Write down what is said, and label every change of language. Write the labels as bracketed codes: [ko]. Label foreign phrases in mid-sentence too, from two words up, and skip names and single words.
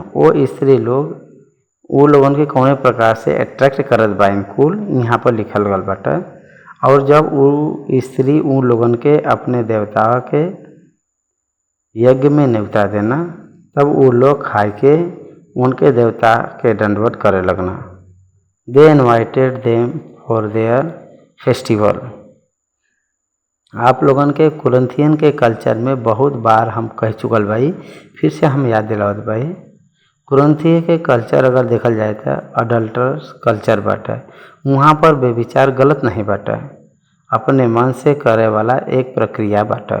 [bho] वो स्त्री लोग उ लोगन के कौने प्रकार से अट्रैक्ट करत बा कुल यहाँ पर लिखल गल बाटे। और जब उ स्त्री उ लोगन के अपने देवता के यज्ञ में न्योता देना, तब वो लोग खाए के उनके देवता के दंडवत करे लगना। [en] They invited them for their festival. [bho] आप लोगन के कुरंथियन के कल्चर में बहुत बार हम कह चुकल भाई, फिर से हम याद दिलावत भाई। कुरंथी के कल्चर अगर देखल जाए तो [en] adulterous culture [bho] बाटे। वहाँ पर बेविचार गलत नहीं बाटे, अपने मन से करे वाला एक प्रक्रिया बाटे।